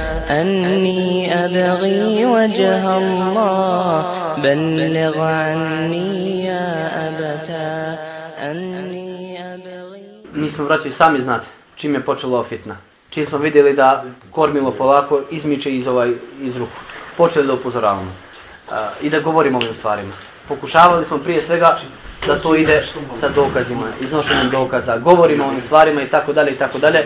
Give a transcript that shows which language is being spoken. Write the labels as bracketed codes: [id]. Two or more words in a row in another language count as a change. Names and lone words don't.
[ar] أني أبغي وجه الله بلغ عني يا أبتا أني أبغي. [bs] Mi smo, braći, sami znate čim je počela fitna. Čim smo vidjeli da kormilo polako izmiče iz ruku. Počeli da upozoravamo i da govorimo o ovim stvarima. Pokušavali smo prije svega da to ide sa dokazima, iznošenjem dokaza, govorimo o ovim stvarima i tako dalje i tako dalje.